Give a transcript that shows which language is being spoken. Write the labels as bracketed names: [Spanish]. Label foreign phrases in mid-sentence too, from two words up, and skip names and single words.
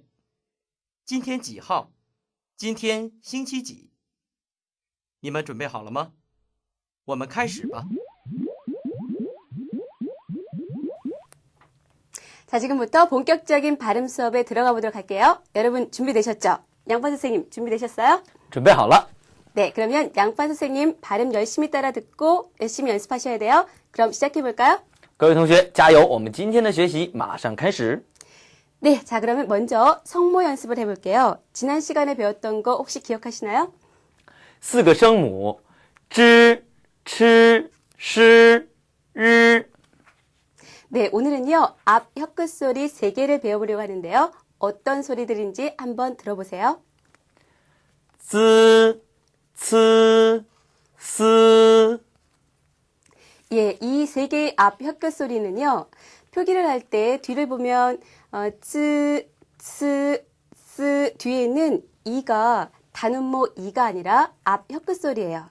[Chinese] 今天几号？今天星期几？你们准备好了吗？我们开始吧。 [Korean] 자, 지금부터 본격적인 발음 수업에 들어가 보도록 할게요. 여러분 준비되셨죠? 양판 선생님 준비되셨어요? [Chinese] 准备好了。 [Korean] 네, 그러면 양판 선생님 발음 열심히 따라 듣고 열심히 연습하셔야 돼요. 그럼 시작해 볼까요? [Chinese] 各位同学加油！我们今天的学习马上开始。 [Korean] 네, 자, 그러면 먼저 성모 연습을 해볼게요. 지난 시간에 배웠던 거 혹시 기억하시나요? [Chinese] 四个声母 zh、ch、sh、r。 [Korean] 네, 오늘은요, 앞 혀끝 소리 3개를 배워보려고 하는데요. 어떤 소리들인지 한번 들어보세요. [Chinese] z、c、s。 [Korean] 예, 이 3개의 앞 혀끝 소리는요, 표기를 할 때 뒤를 보면, 쯔, 스, 스 뒤에 있는 이가 단음모 이가 아니라 앞 혀끝 소리예요.